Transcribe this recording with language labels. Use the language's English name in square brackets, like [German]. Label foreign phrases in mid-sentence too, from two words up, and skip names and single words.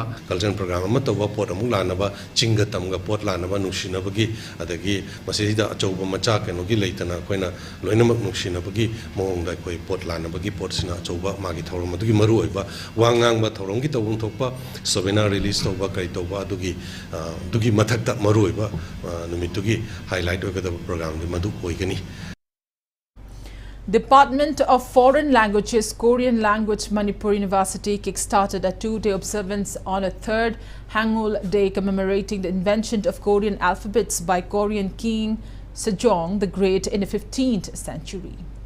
[English] culture program [Manipuri] ama to pot amuk lanaba chinga tamga pot lanaba nungsinabagi adagi masida achouba macha kenogi leitana koina loinamak nungsinabagi mongda koi pot lanabagi pot sina achouba magi thoram adugi maru oiba wangang ba thoram gi tawung thokpa [English] seminar release [Manipuri] toba kai toba adugi mathakta maru oiba numitugi highlight ogada program di madu oigani. [English] Department of Foreign Languages Korean Language Manipur University kick-started a two-day observance on a third Hangul Day commemorating the invention of Korean alphabets by Korean King Sejong the Great in the 15th century.